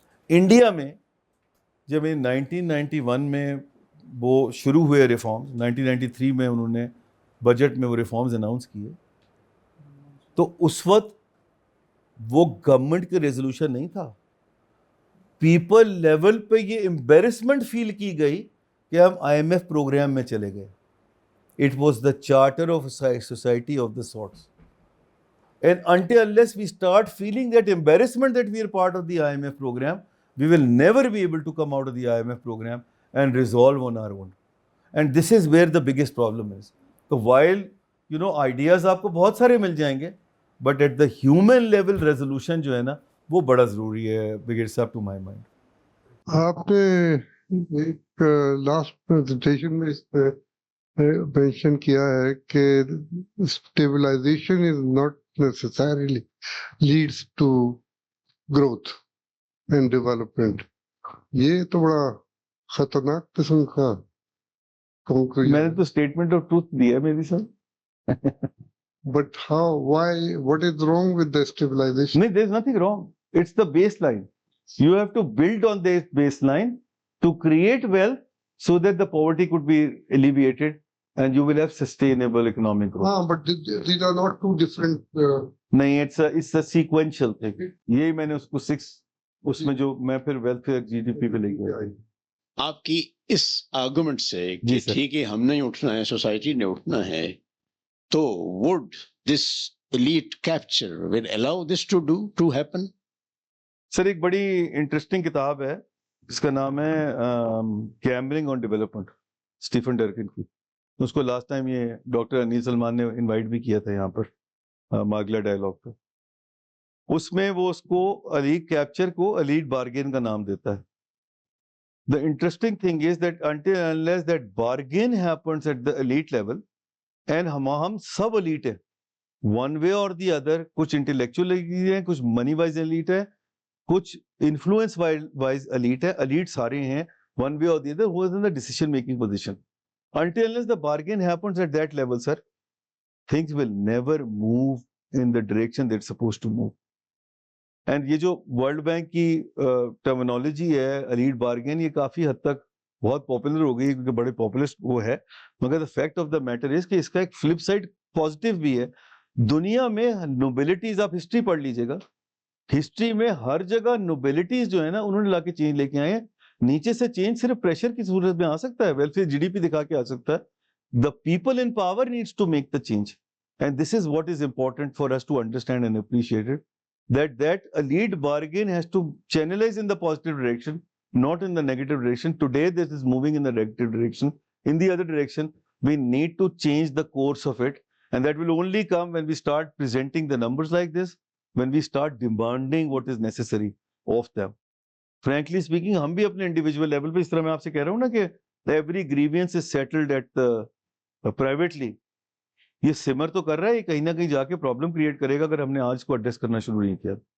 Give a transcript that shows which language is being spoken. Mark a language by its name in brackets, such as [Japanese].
[Urdu] India میں جب 1991 میں وہ شروع ہوئے ریفارمز, 1993 میں انہوں نے بجٹ میں وہ ریفارمز اناؤنس کیے, تو اس وقت وہ گورنمنٹ کے ریزولوشن نہیں تھا. پیپل لیول پہ یہ امبیرسمنٹ فیل کی گئی کہ ہم آئی ایم ایف پروگرام میں چلے گئے. [English] It was the charter of society of the sorts. And until unless we start feeling that embarrassment that we are part of the IMF program, we will never be able to come out of the IMF program and resolve on our own. And this is where the biggest problem is. So while, ideas [Urdu] آپ کو بہت سارے مل جائیں گے, [English] but at the human level resolution [Urdu] جو ہے نا وہ بڑا ضروری ہے بگیڑ صاحب [English] to my mind. [Urdu] آپ نے ایک لاسٹ پریزنٹیشن میں اس پہ مینشن کیا ہے کہ stabilisation [English] Is not necessarily leads to growth and development. [Urdu] یہ تو بڑا خطرناک قسم کا میں نے تو [English] statement of truth [Urdu] دیا میری صاحب. [English] But how, why, what is wrong with the stabilization? No, there is nothing wrong. It's the baseline. You have to build on this baseline to create wealth so that the poverty could be alleviated and you will have sustainable economic growth. But these are not two different. [Urdu] نہیں, [English] it's a sequential thing. [Urdu] یہی میں نے اس کو 6 اس میں جو میں پھر welfare جی D P پہ لے گیا. آپ کی اس آرگومنٹ سے کہ ٹھیک ہے ہم نہیں اٹھنا ہے, سوسائٹی نے اٹھنا ہے, تو [English] would this elite capture will allow this to happen? [Urdu] سر ایک بڑی انٹرسٹنگ کتاب ہے جس کا نام ہے گیمبلنگ آن ڈیولپمنٹ, اسٹیفن ڈرکن کی. اس کو لاسٹ ٹائم یہ ڈاکٹر انیل سلمان نے انوائٹ بھی کیا تھا یہاں پر ماگلا ڈائلاگ پہ. اس میں وہ اس کو ایلیٹ کیپچر کو ایلیٹ بارگین کا نام دیتا ہے. [English] The interesting thing is that until unless that bargain happens at the elite level, and [Urdu] ہم سب الیٹ ہیں [English] One way or the other. [Urdu] کچھ انٹلیکچوئل ہیں, کچھ منی وائز الیٹ ہے, کچھ انفلوئنس وائز الیٹ ہے. الیٹ سارے ہیں [English] One way or the other who is in the decision making position. Until unless the bargain happens at that level, sir, things will never move in the direction they're supposed to move. And [Urdu] یہ جو world bank کی terminology ہے elite bargain, یہ کافی حد تک بہت popular ہو گئی کیونکہ بڑے پاپولسٹ وہ ہے, مگر [English] the fact of the matter is [Urdu] کہ اس کا ایک فلپ سائڈ پازیٹیو بھی ہے. دنیا میں نوبلٹیز, آپ ہسٹری پڑھ لیجیے گا, ہسٹری میں ہر جگہ نوبلٹیز جو ہے نا انہوں نے لا کے چینج لے کے آئے ہیں. نیچے سے چینج صرف پریشر کی صورت میں آ سکتا ہے, ویلفیئر جی ڈی پی دکھا کے آ سکتا ہے. [English] The people in power needs to make the change, and this is what is important for us to understand and appreciate it. That a lead bargain has to channelize in the positive direction, not in the negative direction. Today this is moving in the negative direction. In the other direction, we need to change the course of it, and that will only come when we start presenting the numbers like this, when we start demanding what is necessary of them. Frankly speaking, [Urdu] ہم بھی اپنے [English] individual level [Urdu] پہ اس طرح میں آپ سے کہہ رہا ہوں نا کہ [English] every grievance is settled at the privately. [Urdu] یہ سمر تو کر رہا ہے, یہ کہیں نہ کہیں جا کے پرابلم کریٹ کرے گا اگر ہم نے آج کو ایڈریس کرنا شروع نہیں کیا.